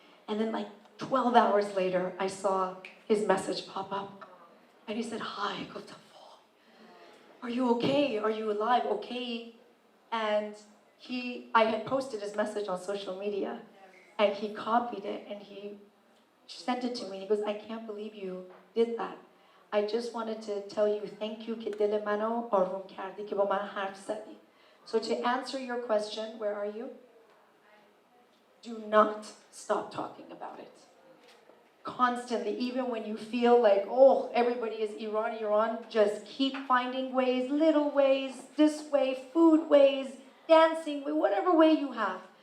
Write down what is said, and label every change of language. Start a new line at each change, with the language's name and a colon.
English: And then like 12 hours later, I saw his message pop up. And he said, hi, are you okay? Are you alive? Okay. And I had posted his message on social media and he copied it and he sent it to me. He goes, I can't believe you did that. I just wanted to tell you thank you
Persian: که دل منو آروم کردی که با من حرف زدی.
English: So to answer your question, where are you? Do not stop talking about it. Constantly, even when you feel like, oh, everybody is Iran, just keep finding ways, little ways, this way, food ways, dancing way, whatever way you have.